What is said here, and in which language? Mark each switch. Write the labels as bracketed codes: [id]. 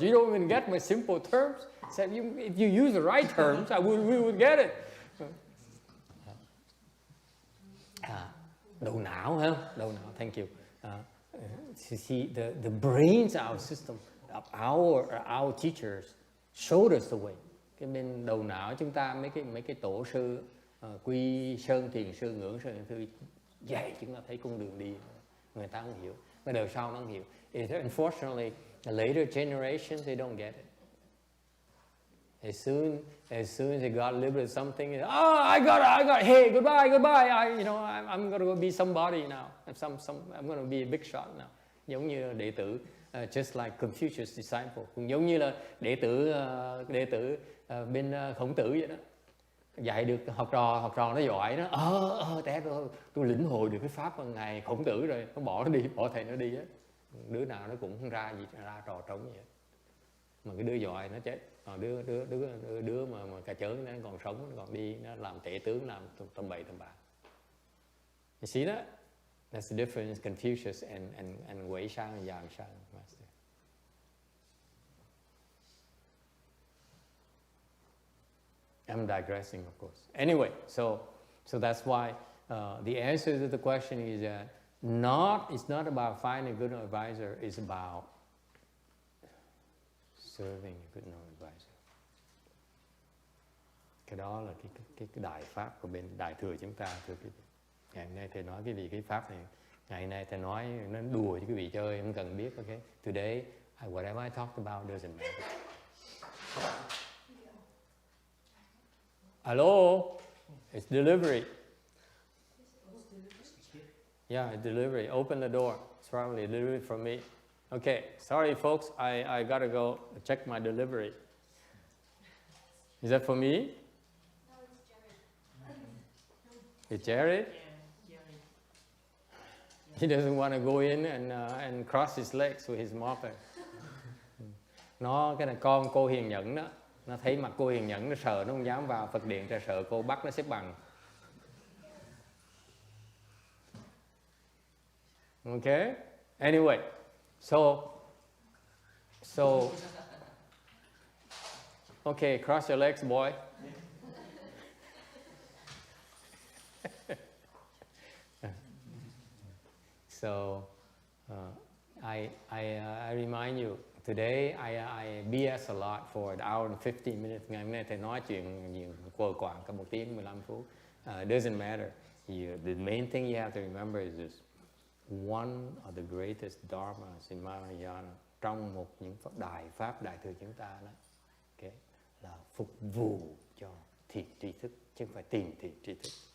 [en] You don't even get my simple terms. I said, if you use the right terms, we would get it. [vi] Đầu não, [en] huh? Đầu não, thank you. You see, the brains of our system, of our teachers, showed us the way. [vi] Cái bên đầu não chúng ta, mấy cái tổ sư, Quy Sơn, Thiền sư, Ngưỡng sư, thư dạy chúng ta thấy con đường đi. Người ta không hiểu, mà đời sau nó không hiểu. [en] Unfortunately, the later generations, they don't get it. As soon as they got a little bit of something, I got. Hey, goodbye. I'm gonna go be somebody now. I'm gonna be a big shot now. [vi] Giống như đệ tử, [en] just like Confucius disciple, [vi] cũng giống như là đệ tử bên Khổng Tử vậy đó. Dạy được học trò nó giỏi đó. Tôi lĩnh hội được cái pháp của ngài Khổng Tử rồi, nó bỏ thầy nó đi á. Đứa nào nó cũng không ra trò trống vậy. Mà cái đứa giỏi nó chết, đứa mà cà chớn nó còn sống, nó còn đi, nó làm tể tướng, làm tầm bậy tầm bạ. [en] You see that? That's the difference Confucius and Wei Shang and Yang Shang master. I'm digressing, of course. Anyway, so that's why the answer to the question is that it's not about finding a good advisor, it's about serving a good advisor. [vi] Cái đó là cái đại pháp của bên đại thừa chúng ta, thưa quý vị. Ngày hôm nay thầy nói cái cái pháp này, ngày nay thầy nói nó đùa cho quý vị chơi, không cần biết, okay? [en] Today, whatever I talked about doesn't matter. Hello, it's delivery. Yeah, it's delivery. Open the door. It's probably delivery from me. Okay, sorry folks, I gotta go check my delivery. Is that for me? No, It's Jared? He doesn't want to go in and cross his legs with his mopper. [vi] Cái này con cô Hiền Nhẫn đó, nó thấy mặt cô Hiền Nhẫn nó sợ, nó không dám vào Phật điện, cho sợ cô bắt nó xếp bằng. [en] Okay? Anyway, so okay, cross your legs, boy. So I remind you, today I BS a lot for an hour and 15 minutes. [vi] Ngày hôm nay thầy nói chuyện nhiều quờ quạng cả 1 tiếng 15 phút. [en] Doesn't matter. The main thing you have to remember is this: one of the greatest dharmas in Mahayana, [vi] trong một những đại pháp đại thừa chúng ta đó, okay, là phục vụ cho thiền tri thức, chứ không phải tìm thiền tri thức.